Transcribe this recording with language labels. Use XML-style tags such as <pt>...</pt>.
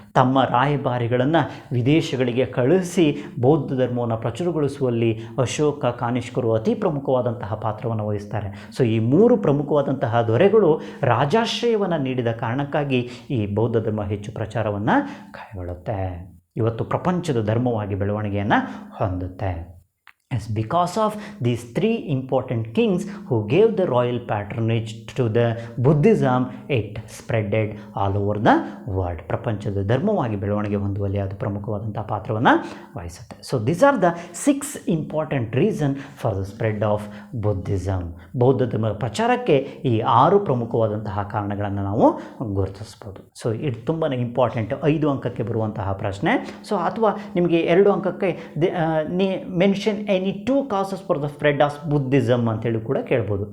<kn>ತಮ್ಮ ರಾಯಭಾರಿಗಳ ವಿದೇಶಗಳಿಗೆ ಕಳಿಸಿ ಬೌದ್ಧ ಧರ್ಮವನ್ನು ಪ್ರಚುರಗೊಳಿಸುವಲ್ಲಿ ಅಶೋಕ, ಕಾನಿಷ್ಕರು ಅತಿ ಪ್ರಮುಖವಾದಂತಹ ಪಾತ್ರವನ್ನು ವಹಿಸ್ತಾರೆ. ಸೊ ಈ 3 ಪ್ರಮುಖವಾದಂತಹ ದೊರೆಗಳು ರಾಜಾಶ್ರಯವನ್ನು ನೀಡಿದ ಕಾರಣಕ್ಕಾಗಿ ಈ ಬೌದ್ಧ ಧರ್ಮ ಹೆಚ್ಚು ಪ್ರಚಾರವನ್ನು ಕೈಗೊಳ್ಳುತ್ತೆ. ಇವತ್ತು ಪ್ರಪಂಚದ ಧರ್ಮವಾಗಿ ಬೆಳವಣಿಗೆಯನ್ನು ಹೊಂದುತ್ತೆ.</kn> <en>As because of these 3 important kings who gave the royal patronage to the Buddhism, it spreaded all over the world.</en> <kn>ಪ್ರಪಂಚದ ಧರ್ಮವಾಗಿ ಬೆಳವಣಿಗೆ ಹೊಂದುವಲ್ಲಿ ಅದು ಪ್ರಮುಖವಾದಂಥ ಪಾತ್ರವನ್ನು ವಹಿಸುತ್ತೆ.</kn> <en>So these are the 6 important reasons for the spread of Buddhism.</en> <kn>ಬೌದ್ಧ ಧರ್ಮದ ಪ್ರಚಾರಕ್ಕೆ ಈ 6 ಪ್ರಮುಖವಾದಂತಹ ಕಾರಣಗಳನ್ನು ನಾವು ಗುರುತಿಸ್ಬೋದು. ಸೊ ಇದು ತುಂಬಾ ಇಂಪಾರ್ಟೆಂಟ್. 5 ಅಂಕಕ್ಕೆ ಬರುವಂತಹ ಪ್ರಶ್ನೆ. ಸೊ ಅಥವಾ ನಿಮಗೆ 2 ಅಂಕಕ್ಕೆ</kn> <en>mention any 2 causes for the spread of Buddhism</en> <kn>ಅಂತೇಳಿ ಕೂಡ ಕೇಳ್ಬೋದು.</kn>